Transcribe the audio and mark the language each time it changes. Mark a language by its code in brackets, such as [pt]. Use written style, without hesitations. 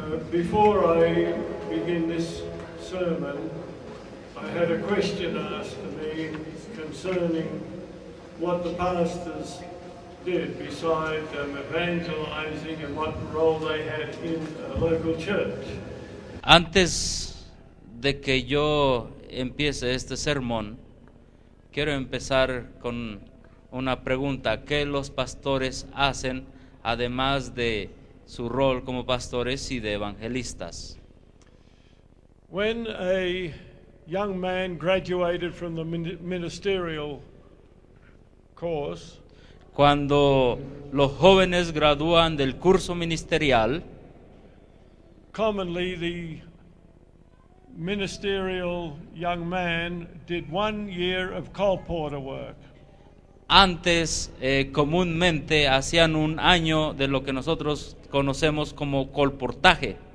[en] Before I begin this sermon, I had a question asked to me concerning what the pastors did besides evangelizing and what role they had in a local church. [es] Antes de que yo empiece este sermón, quiero empezar con una pregunta. ¿Qué los pastores hacen además de su rol como pastores y de evangelistas? [en] When a young man graduated from the ministerial course, [es] Cuando los jóvenes gradúan del curso ministerial, [en] commonly the ministerial young man did 1 year of colporteur work. [es] antes comúnmente hacían un año de lo que nosotros conocemos como colportaje.